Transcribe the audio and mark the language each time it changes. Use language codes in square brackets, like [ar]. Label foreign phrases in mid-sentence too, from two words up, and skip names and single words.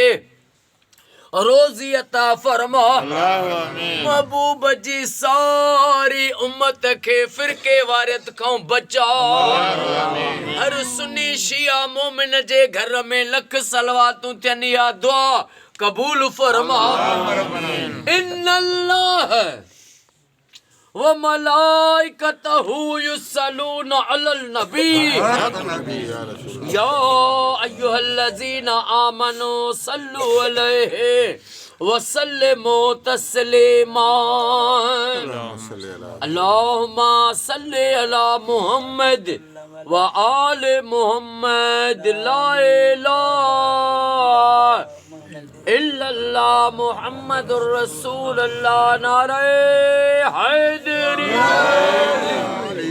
[sd] रोज़ी अता फरमा महबूब जी सारी उम्मत खे फिरके वारियत खां बचा हर सुन्नी शिया मोमिन जे घर में लख सलवातूं थियनि या दुआ कबूल फरमा [ar] إن الله وملائكته يصلون على النبي يا أيها الذين آمنوا صلوا عليه وسلموا تسليما اللهم صل على محمد وآل محمد لا إله إلا الله محمد رسول الله [ur] نعرۂ حیدری